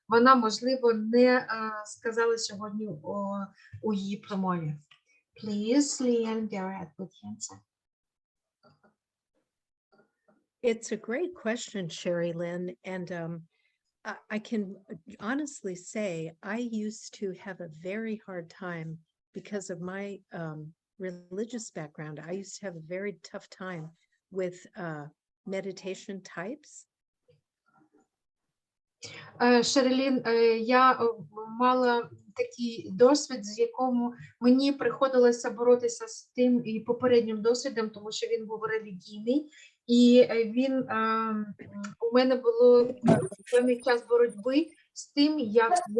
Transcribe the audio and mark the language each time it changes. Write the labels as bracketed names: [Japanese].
[Ukrainian] вона, можливо, не сказала сьогодні у її промові. [English] Please, Leanne, go ahead with the answer. It's a great question, Sherry Lynn, and I can honestly say I used to have a very hard time because of my religious background. I used to have a very tough time with meditation types. [Ukrainian] Шерлін, я мала такий досвід, з якому мені приходилося боротися з тим і попереднім досвідом, тому що він був релігійний, і він у мене було певний час боротьби з тим, як